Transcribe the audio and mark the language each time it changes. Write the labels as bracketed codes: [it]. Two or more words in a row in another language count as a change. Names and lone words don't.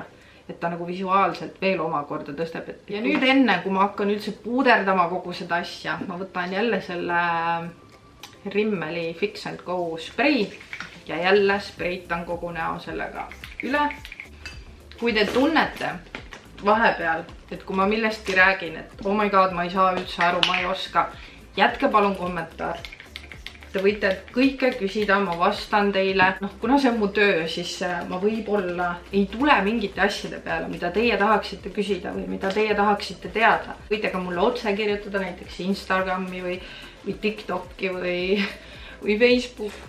[et] Et ta nagu visuaalselt veel omakorda tõstab. Ja nüüd enne, kui ma hakkan üldse puuderdama kogu seda asja, ma võtan jälle selle Rimmeli Fix and Go sprei ja jälle spreitan kogu näo sellega üle. Kui te tunnete vahepeal, et kui ma millestki räägin, et [en] oh my god, [et] ma ei saa üldse aru, ma ei oska, jätke palun kommentaar. Te võite kõike küsida, ma vastan teile. Kuna see on mu töö, siis ma võib-olla ei tule mingite asjade peale, mida teie tahaksite küsida või mida teie tahaksite teada. Võite ka mulle otse kirjutada näiteks Instagrami või TikToki või Facebooki.